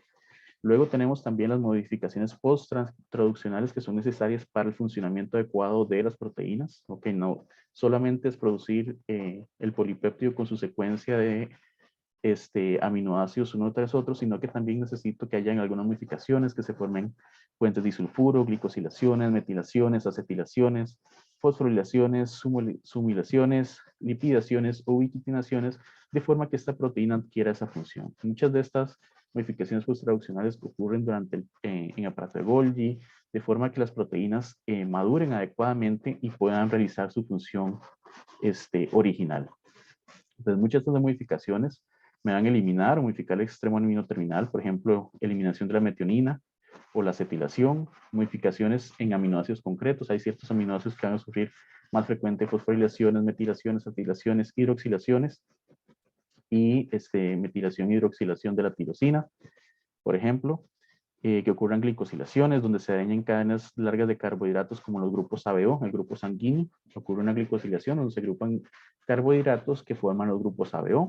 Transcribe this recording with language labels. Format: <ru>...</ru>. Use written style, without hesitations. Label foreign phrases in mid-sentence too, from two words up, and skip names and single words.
<es>Luego tenemos también las modificaciones post-traduccionales que son necesarias para el funcionamiento adecuado de las proteínas. Ok, no solamente es producir el polipéptido con su secuencia de aminoácidos uno tras otro, sino que también necesito que hayan algunas modificaciones, que se formen puentes disulfuro, glicosilaciones, metilaciones, acetilaciones, fosforilaciones, sumilaciones, lipidaciones o ubiquitinaciones, de forma que esta proteína adquiera esa función. Muchas de estas modificaciones post-traduccionales ocurren durante en aparato de Golgi, de forma que las proteínas maduren adecuadamente y puedan realizar su función original. Entonces, muchas de estas modificaciones me van a eliminar o modificar el extremo amino terminal, por ejemplo, eliminación de la metionina o la acetilación, modificaciones en aminoácidos concretos. Hay ciertos aminoácidos que van a sufrir más frecuente fosforilaciones, metilaciones, acetilaciones, hidroxilaciones y metilación y hidroxilación de la tirosina, por ejemplo, que ocurran glicosilaciones donde se dañan cadenas largas de carbohidratos como los grupos ABO, el grupo sanguíneo. Ocurre una glicosilación donde se agrupan carbohidratos que forman los grupos ABO.</es>